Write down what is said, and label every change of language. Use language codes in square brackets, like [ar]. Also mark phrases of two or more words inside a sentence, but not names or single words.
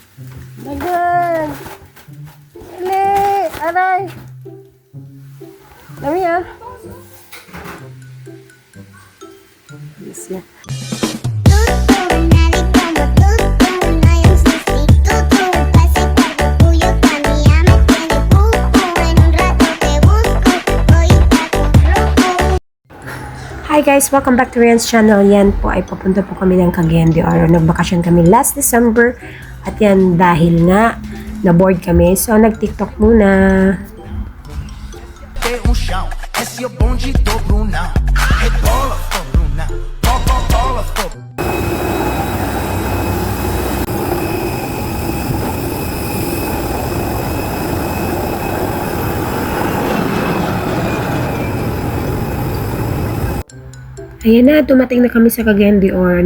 [tl] Dagan. Dali. Aray. Dami ah. [en] Yes, yeah. Hi guys! Welcome back to Rian's channel. [tl] Yan po ay papunta po kami ng Cagayan de Oro. Nagbakasyon kami [en] last December. [tl] At yan dahil nga na-bored kami. So nag-TikTok muna. [pt] Esse é o bonde do Bruna. Rebola, Bruna. Bola, [tl] Ayan na, dumating na kami sa Cagayan de Oro.